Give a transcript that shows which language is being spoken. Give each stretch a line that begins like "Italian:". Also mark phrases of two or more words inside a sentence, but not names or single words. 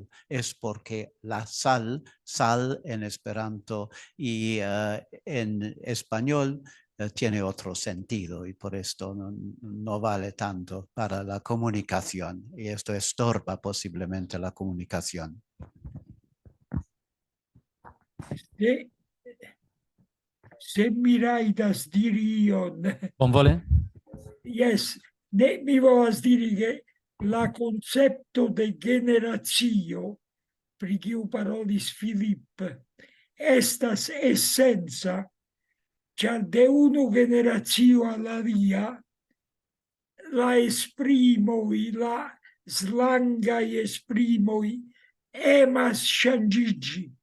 Spanish: Es porque la sal en Esperanto y en español tiene otro sentido y por esto no vale tanto para la comunicación. Y esto estorba posiblemente la comunicación.
Esperanto: Se mi rajtas diri ion. Bonvole. Yes, ne mi volas diri che la concepto de generacio, pri kiu parolis Filip, estas essenza, ĉar de unu generacio al alia la esprimoj, la slangaj esprimoj emas ŝanĝiĝi.